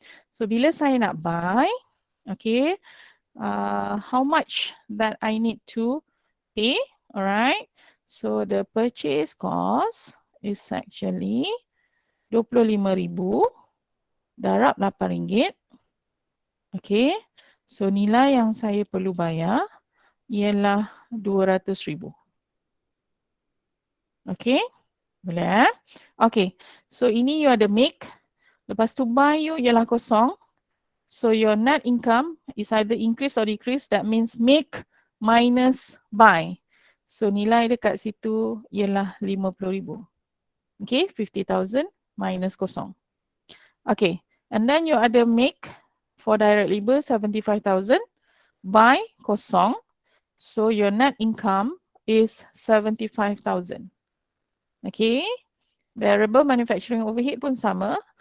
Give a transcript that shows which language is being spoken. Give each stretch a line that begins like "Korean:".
English: So
Malay: bila saya nak
English: buy, okay, how much that I need to pay, alright. So the purchase cost is actually RM25,000 darab RM8. Okay.
Malay: So nilai yang saya perlu bayar ialah RM200,000. Okay. Boleh eh? Okay. So ini you ada make. Lepas tu buy you ialah kosong.
English: So your net income is either increase or decrease. That means make minus buy.
Malay: So nilai dekat situ ialah RM50,000.
English: Okay, 50,000 minus kosong. Okay, and then you ada make for direct labor 75,000 by kosong. So your net income is 75,000.
Malay: Okay, variable manufacturing overhead pun sama.